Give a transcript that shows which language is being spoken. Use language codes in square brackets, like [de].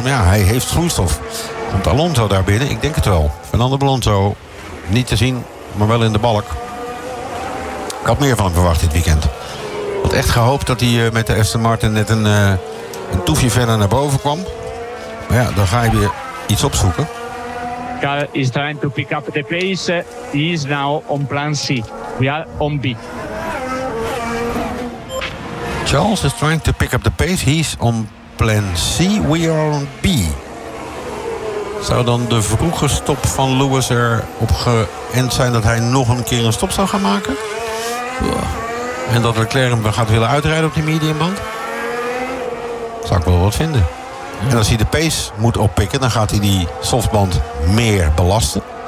[nl] Maar ja, hij heeft vloeistof. Komt Alonso daar binnen? Ik denk het wel. Fernando Alonso, niet te zien, maar wel in de balk. Ik had meer van hem verwacht dit weekend. Ik had echt gehoopt dat hij met de Aston Martin net een toefje verder naar boven kwam. Maar ja, dan ga je weer iets opzoeken. [en] Car is trying to pick up the pace. He is now on plan C. We are on B. Charles is trying to pick up the pace. He's on plan C. We are on B. [nl] Zou dan de vroege stop van Lewis er op geënt zijn dat hij nog een keer een stop zou gaan maken? En dat Leclerc hem gaat willen uitrijden op die mediumband? Zou ik wel wat vinden. En als hij de pace moet oppikken, dan gaat hij die softband meer belasten.